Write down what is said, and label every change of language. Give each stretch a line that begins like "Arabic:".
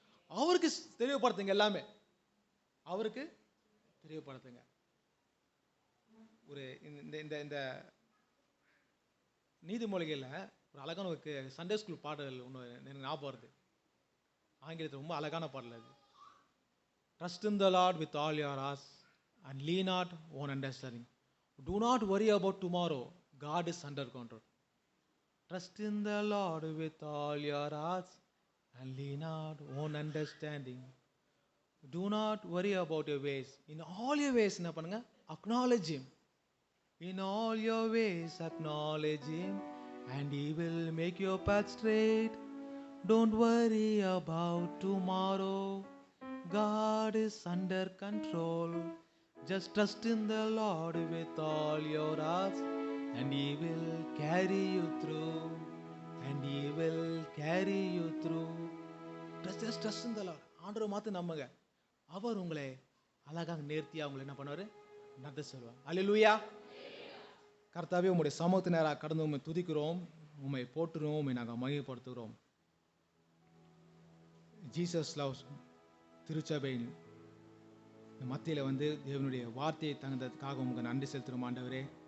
Tamil: அவருக்கு தெரியப்படுத்துங்க, எல்லாமே அவருக்கு தெரியப்படுத்துங்க. ஒரு இந்த இந்த இந்த நீதிமொழிகளில் ஒரு அழகான ஒரு சண்டே ஸ்கூல் பாடல் ஒன்று எனக்கு ஞாபகம் வருது. ஆங்கிலத்தில் ரொம்ப அழகான பாடல் அது.
English: Trust in the Lord with all your heart and lean not on understanding. Do not worry about tomorrow. God is under control. Trust in the Lord with all your hearts and lean not on understanding. Do not worry about your ways. In all your ways
Tamil: என்ன பண்ணுங்க,
English: acknowledge him. In all your ways acknowledge him and he will make your path straight. Don't worry about tomorrow. God is under control. Just trust in the Lord with all your hearts and he will carry you through. And he will carry you through. Just trust in the Lord.
Tamil: ஆண்டவர் மாத்து நம்புங்க. அவர் உங்களை அழகாக நேர்த்தியா உங்களை என்ன பண்ணுவாரு, நடத்த சொல்வார். அல்லேலூயா. கர்த்தாவே, உம்முடைய சமூகத்து நேராக கடந்து உம்மை துதிக்கிறோம், உம்மை போற்றுறோம், உம்மை நாங்கள் மகிமைப்படுத்துகிறோம். ஜீசஸ் லவ்ஸ் திருச்சபையின் மத்தியில் வந்து தேவனுடைய வார்த்தையை தந்ததுக்காக உங்களுக்கு நன்றி செலுத்துகிறோம் ஆண்டவரே.